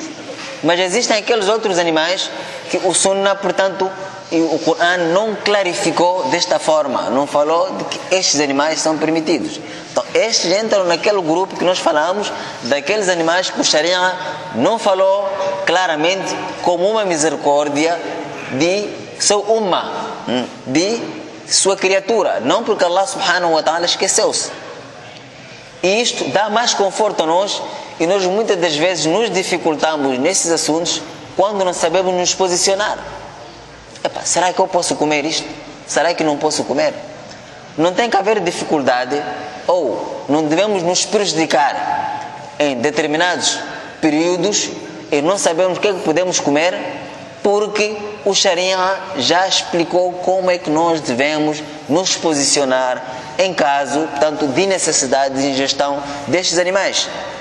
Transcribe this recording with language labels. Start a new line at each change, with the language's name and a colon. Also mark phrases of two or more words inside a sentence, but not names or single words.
Portuguese: Mas existem aqueles outros animais que o Sunnah, portanto, e o Coran não clarificou desta forma, não falou de que estes animais são permitidos. Então, estes entram naquele grupo que nós falamos, daqueles animais que o Sharia não falou claramente como uma misericórdia de seu ummah, de sua criatura, não porque Allah
Arabic: سبحانه وتعالى
Portuguese: esqueceu-se. E isto dá mais conforto a nós, e nós muitas das vezes nos dificultamos nesses assuntos quando não sabemos nos posicionar. Epa, será que eu posso comer isto? Será que não posso comer? Não tem que haver dificuldade, ou não devemos nos prejudicar em determinados períodos e não sabemos o que é que podemos comer, porque o Sharia já explicou como é que nós devemos nos posicionar em caso, portanto, de necessidade de ingestão destes animais.